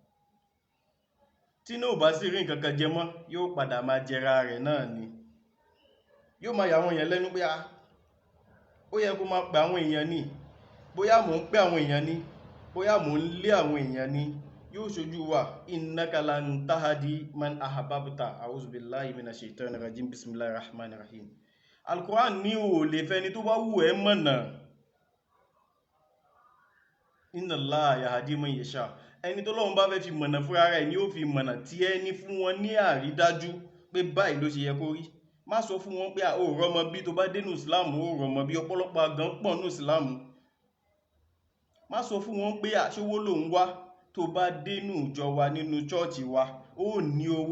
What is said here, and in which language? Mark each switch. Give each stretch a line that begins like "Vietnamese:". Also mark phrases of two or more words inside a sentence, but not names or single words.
Yoruba: Tí náà ò bá sí rí nǹkan kan jẹ mọ́ yóò padà máa jẹra rẹ̀ náà ni. Yóò máa yà àwọn èèyàn lẹ́nu pé ó yẹ kó máa pè àwọn èèyàn ni bóyá mò ń pè àwọn èèyàn ni bóyá mò ń lé àwọn èèyàn ni yóò ṣojú wa.
Arabic: إنك لن تهدي من أحببت أعوذ بالله من الشيطان الرجيم بسم الله الرحمن الرحيم.
Yoruba: Al-Quran ní ò lè fẹ́ni tó bá wù ẹ́ mọ̀nà.
Arabic: إن الله يهدي من يشاء.
Yoruba: Ẹni tó lọ́run bá fẹ́ fi mọ̀nà fúnra rẹ̀ ni ó fi mọ̀nà tí ẹni fún wọn ní àrídájú pé báyìí ló ṣe yẹ kó rí. Má sọ fún wọn pé ó rọmọ bí tó bá dénú ìsìláàmù ó rọmọ bí ọ̀pọ̀lọpọ̀ àgàn pọ̀ nínú ìsìláàmù. Má sọ fún wọn pé ṣówó ló ń wá tó bá dénú ìjọ wa nínú chọ́ọ̀chì wa ó ní owó.